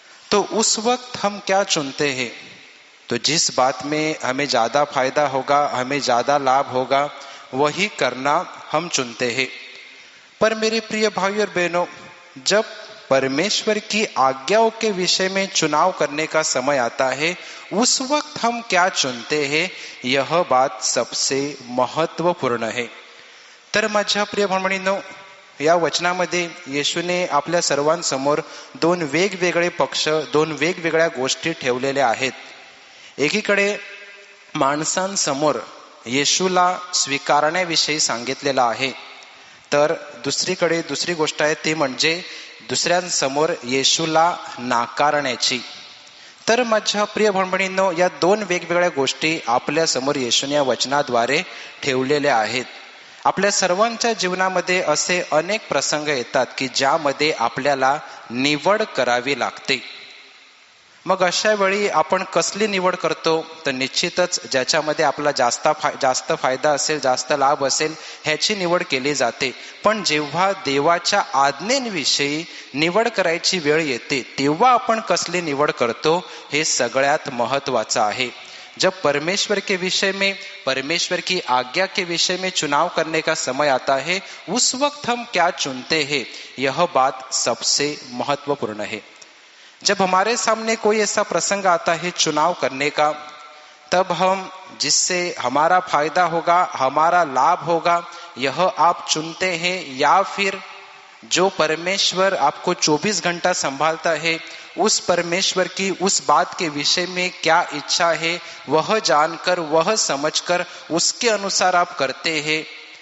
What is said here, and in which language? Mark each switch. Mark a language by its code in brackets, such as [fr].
[hi] तो उस वक्त हम क्या चुनते हैं? तो जिस बात में हमें ज्यादा फायदा होगा, हमें ज्यादा लाभ होगा, वही करना हम चुनते हैं। पर मेरे प्रिय भाइयों और बहनों, जब परमेश्वर की आज्ञाओं के विषय में चुनाव करने का समय आता है, उस वक्त हम क्या चुनते हैं, यह बात सबसे महत्वपूर्ण है। [mr] तर माझ्या प्रिय भगिनींनो, या वचनामध्ये येशूने आपल्या सर्वांसमोर दोन वेगवेगळे पक्ष, दोन वेगवेगळ्या गोष्टी ठेवलेल्या आहेत। एकीकडे माणसांसमोर येशूला स्वीकारण्याविषयी सांगितलेलं आहे, तर दुसरीकडे दुसरी गोष्ट आहे ती म्हणजे दुसऱ्यांसमोर येशूला नाकारण्याची। तर माझ्या प्रिय भगिनींनो, या दोन वेगवेगळ्या गोष्टी आपल्या समोर येशूने या वचनाद्वारे ठेवलेल्या आहेत। आपल्या सर्वांच्या जीवनामध्ये असे अनेक प्रसंग येतात की ज्यामध्ये आपल्याला निवड करावी लागते। मग अशा वेळी आपण कसली निवड करतो? तर निश्चितच ज्याच्यामध्ये आपला जास्त फायदा असेल, जास्त लाभ असेल, ह्याची निवड केली जाते। पण जेव्हा देवाच्या आज्ञेविषयी निवड करायची वेळ येते तेव्हा आपण कसली निवड करतो, हे सगळ्यात महत्वाचं आहे। [hi] जब परमेश्वर के विषय में, परमेश्वर की आज्ञा के विषय में चुनाव करने का समय आता है, उस वक्त हम क्या चुनते हैं, यह बात सबसे महत्वपूर्ण है। जब हमारे सामने कोई ऐसा प्रसंग आता है चुनाव करने का, तब हम जिससे हमारा फायदा होगा, हमारा लाभ होगा, यह आप चुनते हैं, या फिर जो परमेश्वर आपको 24 घंटा संभालता है, उस परमेश्वर की उस बात के विषय में क्या इच्छा है, वह जानकर, वह समझकर उसके अनुसार आप करते हैं।